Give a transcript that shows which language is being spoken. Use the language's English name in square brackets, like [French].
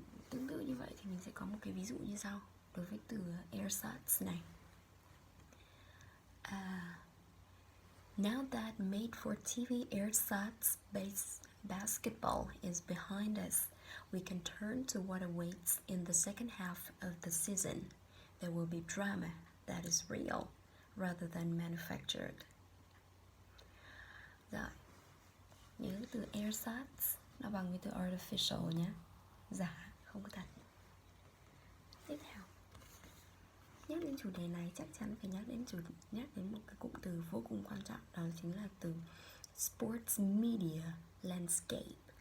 [Vietnamese] Tương tự như vậy thì mình sẽ có một cái ví dụ như sau đối với từ ersatz này. [English] Now that made-for-TV ersatz-based basketball is behind us, we can turn to what awaits in the second half of the season. There will be drama that is real rather than manufactured. [Vietnamese] Rồi, nhớ từ ersatz nó bằng với từ artificial nhé, giả, không có thật. Tiếp theo, nhắc đến chủ đề này chắc chắn phải nhắc đến một cái cụm từ vô cùng quan trọng, đó chính là từ sports media landscape.